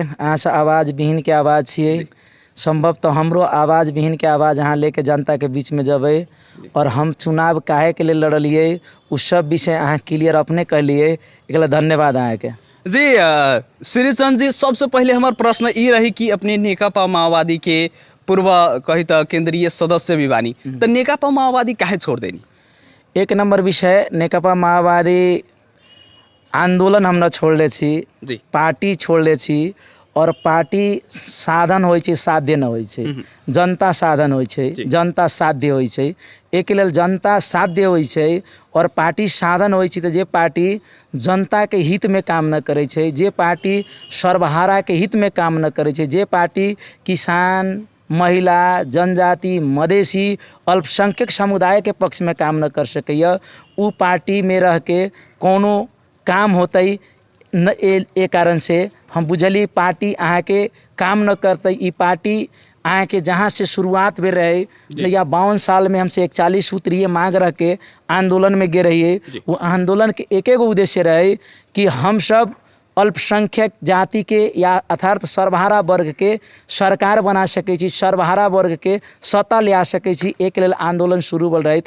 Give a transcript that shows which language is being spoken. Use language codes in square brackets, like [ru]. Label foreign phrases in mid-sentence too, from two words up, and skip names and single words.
[mai] अहाँ से आवाज विहीन के आवाज छिए, संभव तो हमरो आवाज विहीन के आवाज अहाँ लेके जनता के बीच में जबै और हम चुनाव काहे के लिए लड़लिए उस सब विषय अहाँ क्लियर अपने कहलिए, एक धन्यवाद अहाँ के। [bho] जी श्रीचंद जी, सबसे पहले हमार प्रश्न ई रही कि अपने नेकपा माओवादी के पूर्व कही तो केंद्रीय सदस्य भी बानी, तो नेकपा माओवादी काहे छोड़ देनी? [mai] एक नंबर विषय, नेकपा माओवादी आंदोलन हम न छोड़ले छी, पार्टी छोड़ले छी और पार्टी साधन होइ छै, साध्य न होइ छै। जनता साधन होइ छै, जनता साध्य होइ छै। एक लेल जनता साध्य होइ छै और पार्टी साधन होइ छै। तो जे पार्टी जनता के हित में काम न करे छै, जे पार्टी सर्वहारा के हित में काम न करे छै, जे पार्टी किसान, महिला, जनजाति, मधेसी, अल्पसंख्यक समुदाय के पक्ष में काम न कर सकैया, उ पार्टी में रह के कोनो काम होतै न। ए कारण से हम बुझली पार्टी अहाँ के काम न करते। ई पार्टी अहाँ के जहाँ से शुरुआत में रहे, या 52 साल में हमसे 41 सूत्रीय मांग रख के आंदोलन में गे रहिए, वो आंदोलन के एक उद्देश्य रहे कि हम सब अल्पसंख्यक जाति के या अर्थात सर्वहारा वर्ग के सरकार बना सके छी, सर्वहारा वर्ग के सत्ता ले आ सके छी, एक लेल आंदोलन शुरू भल रहे।